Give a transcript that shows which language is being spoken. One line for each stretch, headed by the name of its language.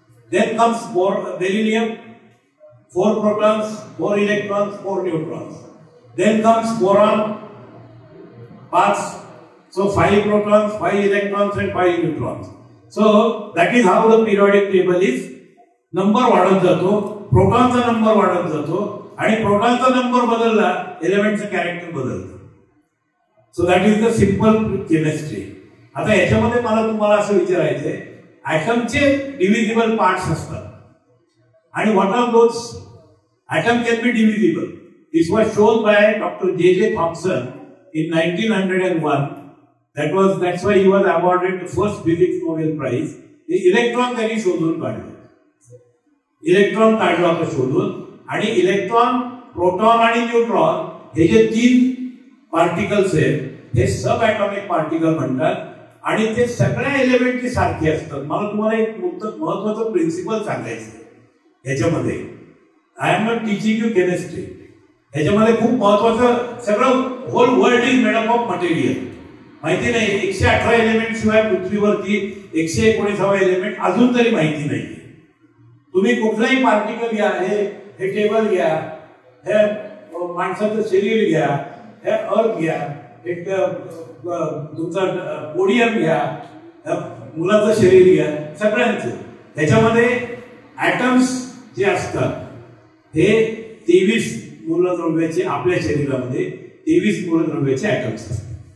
English: Then comes beryllium, 4 protons, 4 electrons, 4 neutrons. Then comes boron, 5. So 5 protons, 5 electrons and 5 neutrons. So that is how the periodic table is.
Marathi: Number वाढत जातो, प्रोटॉनचा number वाढत जातो आणि प्रोटॉनचा number बदलला एलिमेंटचं character बदलतं.
English: So that is the simple chemistry.
Marathi: आता याच्यामध्ये मला तुम्हाला असं विचारायचंय, ऍटमचे डिव्हिजिबल पार्ट्स असतात आणि
English: What are those atom can be divisible. This was shown by doctor J.J. Thomson in 1901. That's why he was awarded the first physics Nobel Prize. The electron
Marathi: त्यांनी शोधून काढले. इलेक्ट्रॉन काढला होता शोधून आणि इलेक्ट्रॉन, प्रोटॉन आणि न्यूट्रॉन हे जे 3 पार्टिकल्स आहेत हे सब ॲटॉमिक पार्टिकल म्हणतात आणि ते सगळ्या एलिमेंटचे सारखे असतात. मला तुम्हाला एक महत्वाचं प्रिन्सिपल सांगायचं याच्यामध्ये.
English: I am not teaching you chemistry.
Marathi: ह्याच्यामध्ये खूप महत्वाचं, सगळं
English: Whole world is made up of material.
Marathi: माहिती नाही 118 एलिमेंट शिवाय पृथ्वीवरती 119वा एलिमेंट अजून तरी माहिती नाही. तुम्ही कुठलाही पार्टिकल घ्या, हे टेबल घ्या, हे माणसाचं शरीर घ्या, हे अर्थ घ्या, एक तुमचा पोडियम घ्या, मुलाचं शरीर घ्या, सगळ्यांचं त्याच्यामध्ये ॲटम्स जे असतात हे 23 मूलद्रव्याचे, आपल्या शरीरामध्ये 23 मूलद्रव्याचे ॲटम्स असतात.